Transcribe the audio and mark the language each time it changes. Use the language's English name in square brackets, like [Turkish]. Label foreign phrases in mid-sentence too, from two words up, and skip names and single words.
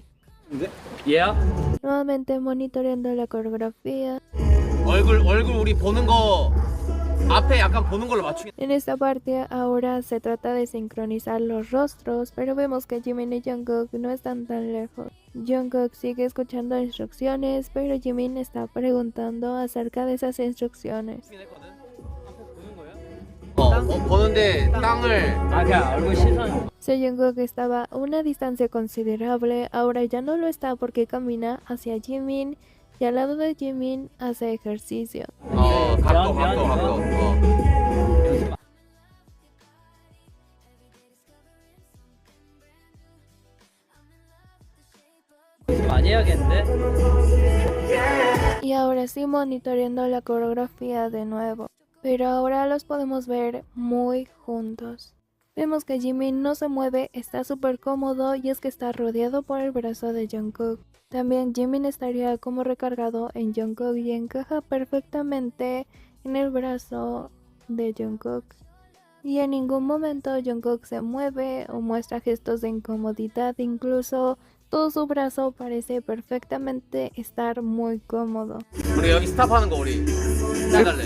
[Korean] 얘야? [Spanish] Nuevamente monitoreando la coreografía. [Korean] 얼굴 우리 보는 거 앞에 약간 보는 걸로 맞추기. [Spanish] En esta parte ahora se trata de sincronizar los rostros, pero vemos que Jimin y Jungkook no están tan lejos. Jungkook sigue escuchando instrucciones, pero Jimin está preguntando acerca de esas instrucciones. [Korean] 보는데 땅을 아 그냥 얼굴 시선. [Spanish] Si Jungkook estaba a una distancia considerable, ahora ya no lo está porque camina hacia Jimin y al lado de Jimin hace ejercicio. [Korean] 각도. 많이 해야겠는데? [Spanish] Y ahora sí monitoreando la coreografía de nuevo, pero ahora los podemos ver muy juntos. Vemos que Jimin no se mueve, está súper cómodo y es que está rodeado por el brazo de Jungkook. También Jimin estaría como recargado en Jungkook y encaja perfectamente en el brazo de Jungkook. Y en ningún momento Jungkook se mueve o muestra gestos de incomodidad, incluso todo su brazo parece perfectamente estar muy cómodo. [Korean] 우리 여기 스탑하는 거 우리 해달래.